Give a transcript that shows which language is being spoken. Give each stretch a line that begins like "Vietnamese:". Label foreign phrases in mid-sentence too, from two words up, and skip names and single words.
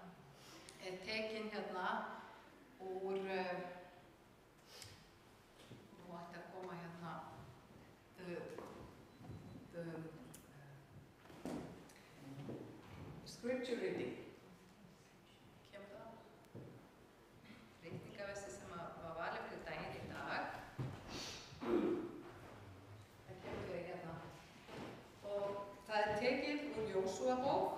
Icelandic: tekinn hérna úr, nú ætti að koma hérna,
English: the scripture reading.
Icelandic: Kemur það? Reikningaversi sem var valið fyrir daginn í dag. Það kemur fyrir hérna. Og það er tekið úr Jósúa bók.